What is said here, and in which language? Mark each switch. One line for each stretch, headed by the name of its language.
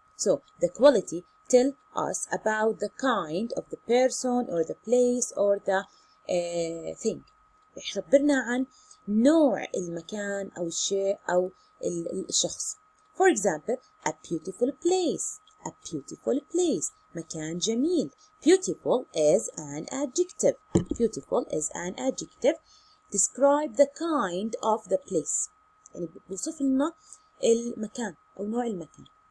English: So, the quality tells us about the kind of the person or the place or the thing.
Arabic: يخبرنا عن نوع المكان أو الشيء أو الشخص.
English: For example, a beautiful place. A beautiful place.
Arabic: مكان جميل.
English: Beautiful is an adjective. Beautiful is an adjective. Describe the kind of the place.
Arabic: يعني بوصف لنا المكان أو نوع المكان.